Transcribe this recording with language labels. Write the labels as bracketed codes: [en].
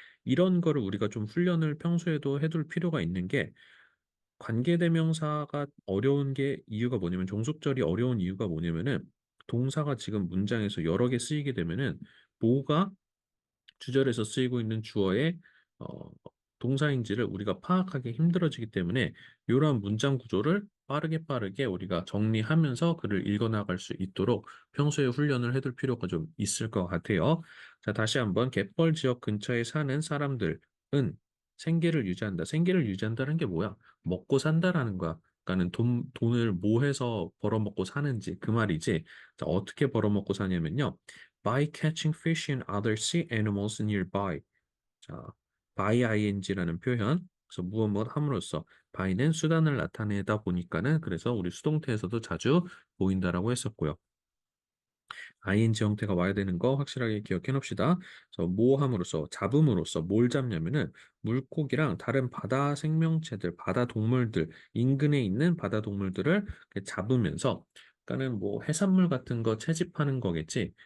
[ko] 이런 거를 우리가 좀 훈련을 평소에도 해둘 필요가 있는 게 관계대명사가 어려운 게 이유가 뭐냐면 종속절이 어려운 이유가 뭐냐면은 동사가 지금 문장에서 여러 개 쓰이게 되면은 뭐가 주절에서 쓰이고 있는 주어의 어, 동사인지를 우리가 파악하기 힘들어지기 때문에 이러한 문장 구조를 빠르게 우리가 정리하면서 글을 읽어나갈 수 있도록 평소에 훈련을 해둘 필요가 좀 있을 것 같아요. 자, 다시 한번 갯벌 지역 근처에 사는 사람들은 생계를 유지한다. 생계를 유지한다는 게 뭐야? 먹고 산다라는 거야. 그러니까는 돈을 뭐 해서 벌어먹고 사는지 그 말이지. 자, 어떻게 벌어먹고 사냐면요. [en] by catching fish and other sea animals nearby. [ko] 자, by ing라는 표현. 그래서 무엇 함으로써 by는 수단을 나타내다 보니까는 그래서 우리 수동태에서도 자주 보인다라고 했었고요. ing 형태가 와야 되는 거 확실하게 기억해 놓읍시다. 그래서 뭐 함으로써 잡음으로써 뭘 잡냐면은 물고기랑 다른 바다 생명체들, 바다 동물들, 인근에 있는 바다 동물들을 이렇게 잡으면서 그러니까는 뭐 해산물 같은 거 채집하는 거겠지.